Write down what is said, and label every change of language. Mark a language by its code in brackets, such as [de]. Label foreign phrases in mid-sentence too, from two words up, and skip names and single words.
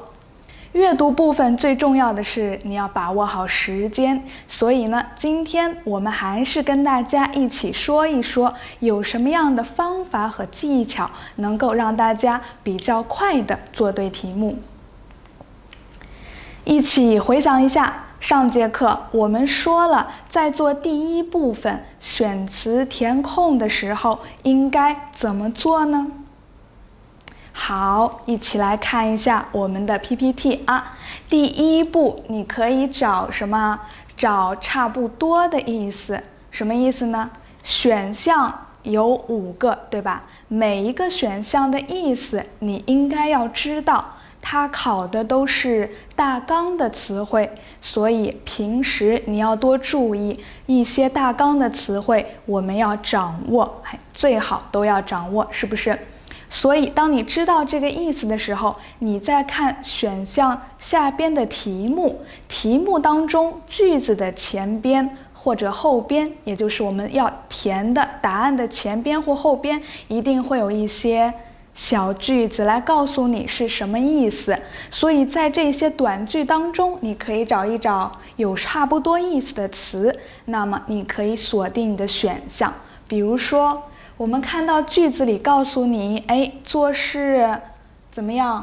[zh] 閱讀部分最重要的是你要把握好時間，所以呢，今天我們還是跟大家一起說一說有什麼樣的方法和技巧能夠讓大家比較快地做對題目。一起回想一下，上節課我們說了，在做第1部分選詞填空的時候，應該怎麼做呢？好，一起來看一下我們的 PPT 啊。第1步，你可以找什麼？找差不多的意思。什麼意思呢？選項有5個，對吧？每一個選項的意思，你應該要知道。它考的都是大綱的詞彙，所以平時你要多注意一些大綱的詞彙，我們要掌握，最好都要掌握，是不是？所以當你知道這個意思的時候，你再看選項下邊的題目，題目當中句子的前邊或者後邊，也就是我們要填的答案的前邊或後邊，一定會有一些小句子來告訴你是什麼意思，所以在這些短句當中，你可以找一找有差不多意思的詞，那麼你可以鎖定你的選項。比如說，我們看到句子裡告訴你，做事怎麼樣？